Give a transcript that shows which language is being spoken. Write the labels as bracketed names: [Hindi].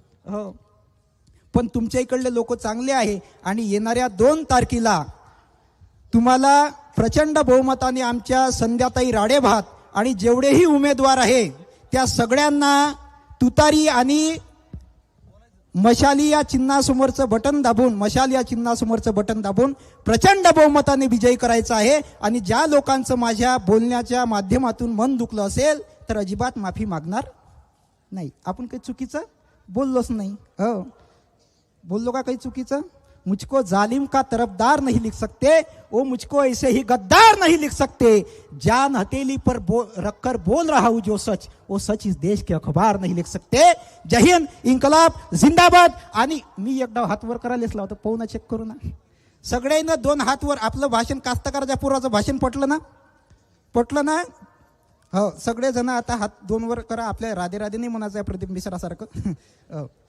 [Marathi] हो, पण तुमच्या इकडले लोक चांगले आहे आणि येणाऱ्या 2 तारखेला तुम्हाला प्रचंड बहुमताने आमच्या संध्याताई राडेभात आणि जेवढेही उमेदवार आहे त्या सगळ्यांना तुतारी आणि मशाली या चिन्हासमोरचं बटन दाबून, मशाल या चिन्हासमोरचं बटन दाबून प्रचंड बहुमताने विजयी करायचं आहे. आणि ज्या लोकांचं माझ्या बोलण्याच्या माध्यमातून मन दुखलं असेल तर अजिबात माफी मागणार नाही. आपण काही चुकीचं बोललोच नाही. हो, बोललो का काही चुकीचं? [Hindi] मुझको जालिम का तरफदार नहीं लिख सकते, वो मुझको ऐसे ही गद्दार नहीं लिख सकते, जान हथेली पर रखकर बोल रहा हूं जो सच, वो सच इस देश के अखबार नहीं लिख सकते. जय हिंद, इन्कलाब जिंदाबाद. [Marathi] आणि मी एकदा हात वर करायलाच लावतो, पाहू ना, चेक करू ना, सगळ्यांना 2 हात वर. आपलं भाषण कास्तकाराच्या पूर्वाचं भाषण पटलं ना, पटलं ना? हो, सगळेजण आता हात 2 वर करा. आपल्या राधे राधे नाही म्हणायचं आहे प्रदीप मिश्रासारखं.